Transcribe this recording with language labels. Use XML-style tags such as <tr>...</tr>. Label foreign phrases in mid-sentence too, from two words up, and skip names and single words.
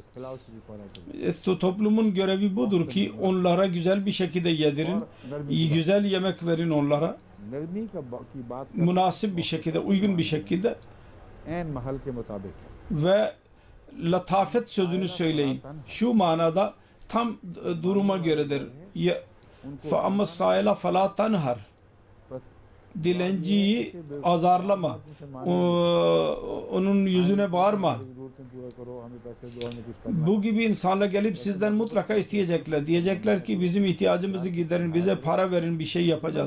<tr>Toplumun görevi budur ki onlara güzel bir şekilde yedirin, güzel yemek verin onlara. Münasip bir şekilde, uygun bir şekilde ve latafet sözünü söyleyin. Şu manada tam duruma göredir.</tr> <ar>فَاَمَّ السَّائِلَ فَلَا تَنْهَرْ.</ar> <tr>Dilenciyi azarlama. Onun yüzüne bağırma. Bu gibi insanlar gelip sizden mutlaka isteyecekler. Diyecekler ki bizim ihtiyacımızı giderin, bize para verin, bir şey yapacağız.</tr>